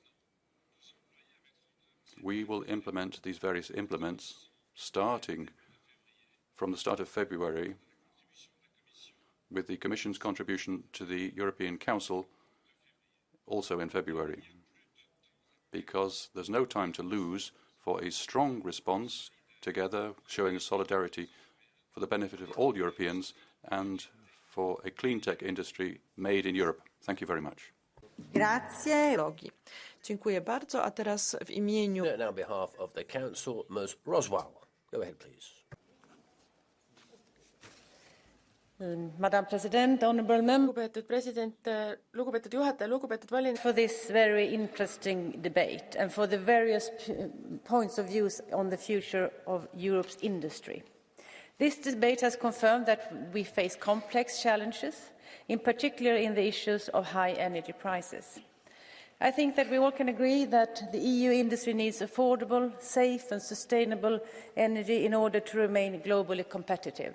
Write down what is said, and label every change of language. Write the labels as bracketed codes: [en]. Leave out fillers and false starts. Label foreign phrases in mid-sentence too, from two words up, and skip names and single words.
[en] We will implement these various implements starting from the start of February with the Commission's contribution to the European Council also in February, because there's no time to lose for a strong response together, showing solidarity for the benefit of all Europeans and for a clean tech industry made in Europe. Thank you very much. [it] Grazie. [pl] Dziękuję bardzo, a teraz w imieniu... [en] Now on behalf of the Council, Ms. Roswell. Go ahead, please. Madam President, honourable members, [et] lugupeetud president, lugupeetud juhataja, lugupeetud volinik. [en] For this very interesting debate and for the various points of view on the future of Europe's industry. This debate has confirmed that we face complex challenges, in particular in the issues of high energy prices. I think that we all can agree that the EU industry needs affordable, safe and sustainable energy in order to remain globally competitive.